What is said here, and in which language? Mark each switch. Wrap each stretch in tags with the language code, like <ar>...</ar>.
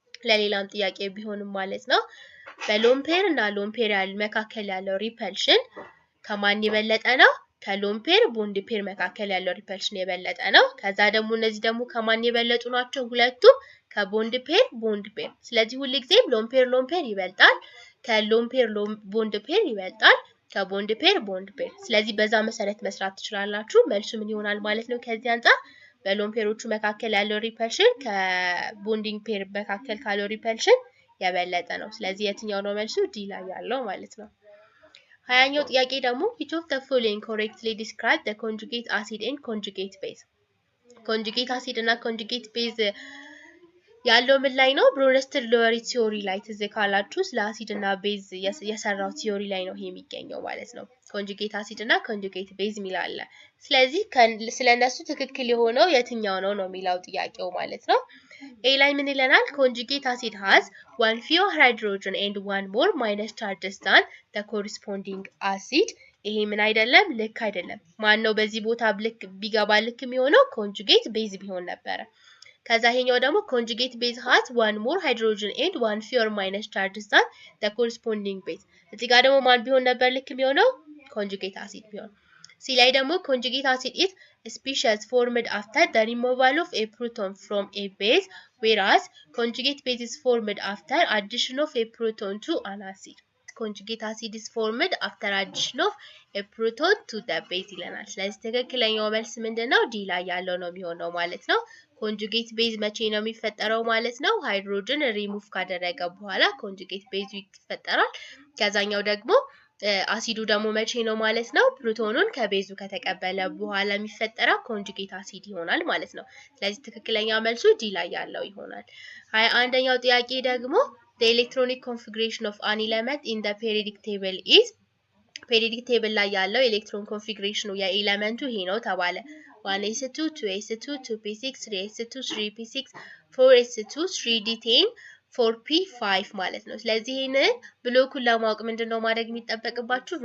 <am>ለሌላም ጥያቄ ቢሆንም ማለት ነው በሎን ፔር እና ሎን ፔር መካከል ያለው ሪፐልሽን ከማን የበለጠ ነው ከሎን ፔር ቦንድ ፔር መካከል ያለው ሪፐልሽን የበለጠ ነው ከዛ ደግሞ እነዚህ ደግሞ ከማን የበለጡ ናቸው ሁለቱም ከቦንድ ፔር ስለዚህ ሁሉ ጊዜ ሎን ፔር ይበልጣል ከሎን ፔር ቦንድ ፔር ይበልጣል ከቦንድ ፔር ስለዚህ በዛ መሰረት መስራት ትችላላችሁ መልሱ ምን ይሆናል ማለት ነው ከዚህ አንፃር በሎን ፔሮቹ መካከል ያለው ሪፐልሽን ከቦንዲንግ ፔር መካከል ካለው ሪፐልሽን የበለጠ ነው። ስለዚህ የትኛው ነው መልሱ? ዲ ላይ ያለው ማለት ነው። 20ኛው ጥያቄ ደግሞ</am> <en>which of the following correctly describe the conjugate acid and conjugate base?</en> <am>ኮንጁጌት አሲድ እና ኮንጁጌት ቤዝ ያለው ምን ላይ ነው? ብሮንስተድ ሎወሪ ቲዮሪ ላይ ትዝ ካላችሁ ስለ አሲድ እና ቤዝ የሰራው ቲዮሪ ላይ ነው ይሄ የሚገኘው ማለት ነው። ኮንጁጌት አሲድ እና ኮንጁጌት ቤዝ ሚላለ። ስለዚህ ስለነሱ ትክክል የሆነው የትኛው ነው ነው የሚለው ጥያቄው ማለት ነው። ኤ ላይ ምን ይለናል?</am> <en>ኮንጁጌት አሲድ has one fewer hydrogen and one more minus charges than the corresponding acid.</en> <am>ይሄ ምን አይደለም? ልክ አይደለም። ማን ነው በዚህ ቦታ ልክ ቢገባ ልክ የሚሆነው? ኮንጁጌት ቤዝ ቢሆን ነበር። ከዛ ይሄኛው ደግሞ</am> <en>ኮንጁጌት ቤዝ has one more hydrogen and one fewer minus charges than the corresponding base.</en> <am>እዚህ ጋር ደግሞ ማን ቢሆን ነበር ልክ የሚሆነው?</am> <en>ኮንጁጌት አሲድ ቢሆን። ሲ ላይ ደግሞ ኮንጁጌት አሲድ is species formed after the removal of a proton from a base, whereas conjugate base is formed after addition of a proton to an acid. Conjugate acid is formed after addition of a proton to the base</en> <am>ይለናል። ስለዚህ ትክክለኛው መልስ ምንድነው? ዲ ላይ ያለው ነው የሚሆነው ማለት ነው። ኮንጁጌት ቤዝ መቼ ነው የሚፈጠረው ማለት ነው? ሃይድሮጅን ሪሙቭ ካደረገ በኋላ ኮንጁጌት ቤዝ ይፈጠራል። ከዛኛው ደግሞ አሲዱ ደግሞ መቼ ነው ማለት ነው? ፕሮቶኑን ከቤዙ ከተቀበለ በኋላ የሚፈጠረው ኮንጁጌት አሲድ ይሆናል ማለት ነው። ስለዚህ ትክክለኛ መልሱ ዲ ላይ ያለው ይሆናል። 21ኛው ጥያቄ ደግሞ</am> <en>the electronic configuration of an element in the periodic table is</en> <am>periodic table ላይ ያለው ኤሌክትሮን ኮንፊግሬሽኑ የኤሌመንቱ ይሄ ነው ተባለ። 1s2 2s2 2p6 3s2 3p6 4s2 3d10 4p5 ማለት ነው። ስለዚህ ይሄንን ብሎኩን ለማወቅ ምንድነው ማድረግ የሚጠበቅባችሁ?</am>